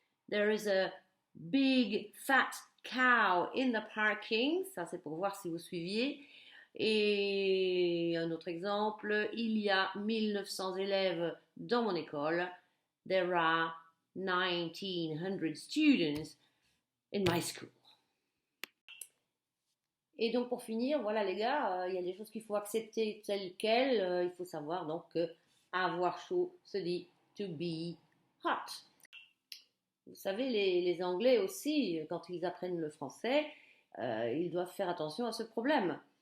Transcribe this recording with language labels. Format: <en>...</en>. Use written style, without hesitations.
<en>There is a big fat cow in the parking.</en> <fr>Ça, c'est pour voir si vous suiviez. Et un autre exemple, il y a 1900 élèves dans mon école.</fr> <en>There are 1900 students in my school.</en> <fr>Et donc pour finir, voilà les gars, il y a des choses qu'il faut accepter telles quelles. Il faut savoir donc que avoir chaud se dit</fr> <en>to be hot.</en> <fr>Vous savez, les Anglais aussi, quand ils apprennent le français, ils doivent faire attention à ce problème.</fr>